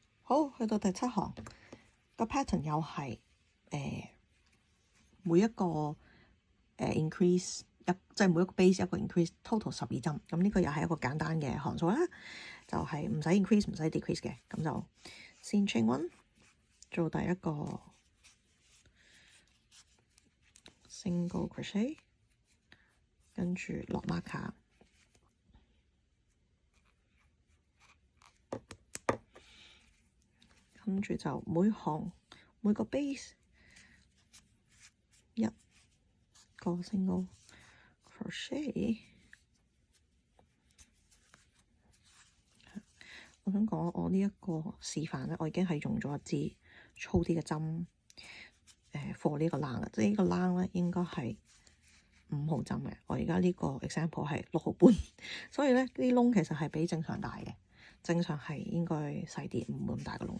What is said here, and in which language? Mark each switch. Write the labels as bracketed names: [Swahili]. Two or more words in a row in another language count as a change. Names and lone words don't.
[Cantonese] 好，去到第7行，個 pattern 又係每一個increase即係每一個 base 一個 increase，total 12針。咁呢個又係一個簡單嘅行數啦，就係唔使 increase 唔使 decrease 嘅。咁就先 [English] chain one [Cantonese] 做第一個 [English] single crochet， [Cantonese] 跟住落 marker， 跟住就每行每個 base 一個 [English] single crochet。 [Cantonese] 我想講，我呢一個示範咧，我已經係用咗一支粗啲嘅針，for 呢個欄啦，即係呢個欄咧應該係5號針嘅。我而家呢個 example 係6號半，所以咧啲窿其實係比正常大嘅，正常係應該細啲，唔會咁大個窿。